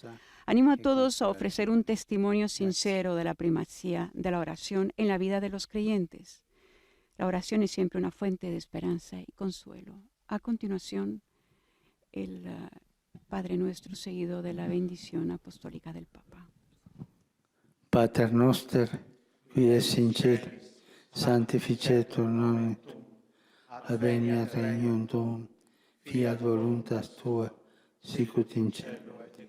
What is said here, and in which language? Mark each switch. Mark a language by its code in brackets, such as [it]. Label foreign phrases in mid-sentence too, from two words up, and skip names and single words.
[es] Animo a todos a ofrecer un testimonio sincero de la primacía de la oración en la vida de los creyentes. La oración es siempre una fuente de esperanza y consuelo. A continuación, el Padre Nuestro seguido de la bendición apostólica del Papa. [la] Pater noster, qui es in cielo, sanctificetur nomen tuum, adveniat regnum tuum, fiat voluntas tua, sicut in cielo